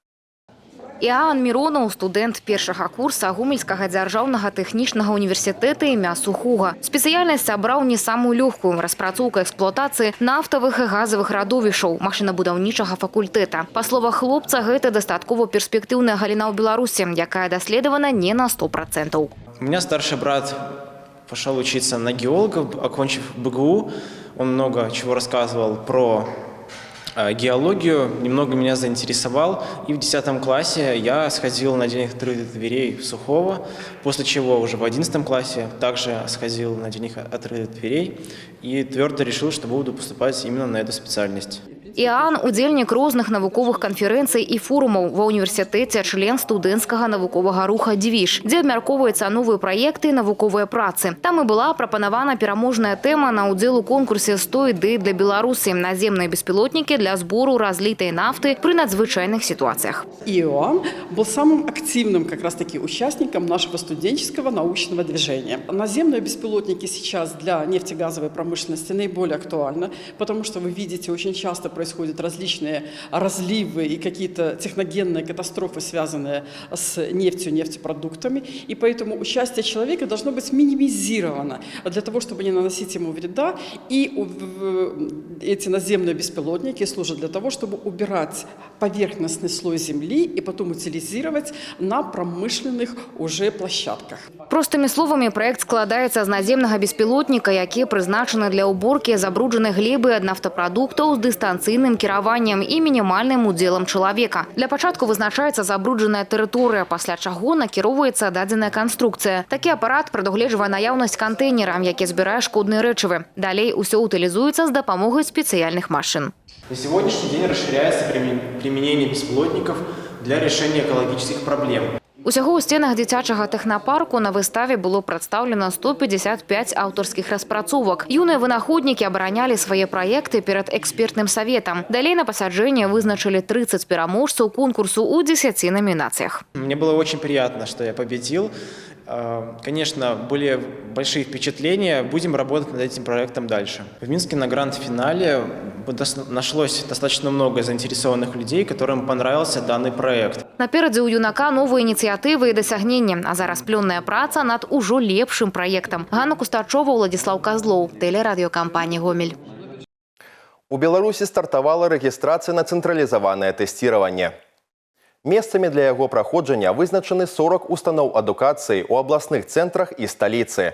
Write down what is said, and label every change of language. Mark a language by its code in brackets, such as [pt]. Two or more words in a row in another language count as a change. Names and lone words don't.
[be] Іоанн Міронаў, студэнт першага курса Гомельскага дзяржаўнага тэхнічнага універсітэта імя Сухога. Спецыяльнасць абраў не самую лёгкую – распрацоўка эксплуатацыі нафтавых і газавых радовішаў машынабудаўнічага факультэта. Па словах хлопца, гэта дастаткова перспектыўная галіна ў Беларусі, якая даследавана не на 100%. [ru] У меня старший брат пошел учиться на геолога, окончив БГУ. Он много чего рассказывал про геологию, немного меня заинтересовал, и в 10 классе я сходил на День открытых дверей в Сухого, после чего уже в 11 классе также сходил на День открытых дверей и твердо решил, что буду поступать именно на эту специальность. [be] Іан – удзельнік розных навуковых канферэнцый і форумаў ва універсітэце, член студэнцкага навуковага руха «Движ», дзе абмяркоўваюцца новыя праекты і навуковыя працы. Там і была прапанавана пераможная тэма на ўдзел у конкурсе «100 ідэй для Беларуси» – [ru] наземные беспилотники для сбору разлитой нафты при надзвычайных ситуациях. ИОАН был самым активным как раз-таки участником нашего студенческого научного движения. Наземные беспилотники сейчас для нефтегазовой промышленности наиболее актуальны, потому что вы видите, очень часто происходят различные разливы и какие-то техногенные катастрофы, связанные с нефтью, нефтепродуктами. И поэтому участие человека должно быть минимизировано для того, чтобы не наносить ему вреда. И эти наземные беспилотники служат для того, чтобы убирать поверхностный слой земли и потом утилизировать на промышленных уже площадках. [be] Простыми словами, проект складаецца з наземнага беспілотніка, які прызначаны для уборки забруджанай глебы ад нафтапрадуктаў з дыстанцыйным кіраваннем і мінімальным удзелам чалавека. Для пачатку вызначаецца забруджаная тэрыторыя, пасля чаго накіроўваецца дадзеная канструкцыя. Такі апарат прадугледжвае наяўнасць кантэйнера, які збірае шкодныя рэчывы. Далей усё утылізуецца з дапамогай спецыяльных машин. [ru] На сегодняшний день расширяется применение беспилотников для решения экологических проблем. [be] Усяго ў сценах дзіцячага тэхнапарку на выставе было прадстаўлена 155 аўтарскіх распрацовак. Юныя вынаходнікі абаранялі свае праекты перад экспертным саветам. Далей на пасяджэнне вызначылі 30 пераможцаў конкурсу ў 10 номинациях. [ru] Мне было очень приятно, что я победил. Конечно, более большие впечатления. Будем работать над этим проектом дальше. В Минске на гранд-финале нашлось достаточно много заинтересованных людей, которым понравился данный проект. [be] Наперадзе ў юнака новыя ініцыятывы і дасягненні, а зараз плённая праца над ужо лепшым праектам. Ганна Кустачова, Владислав Козлов, тэлерадыёкампанія «Гомель». У Беларусі стартавала рэгістрацыя на цэнтралізаванае тэсціраванне. Месцамі для яго праходжання вызначаны 40 устаноў адукацыі ў абласных цэнтрах і сталіцы.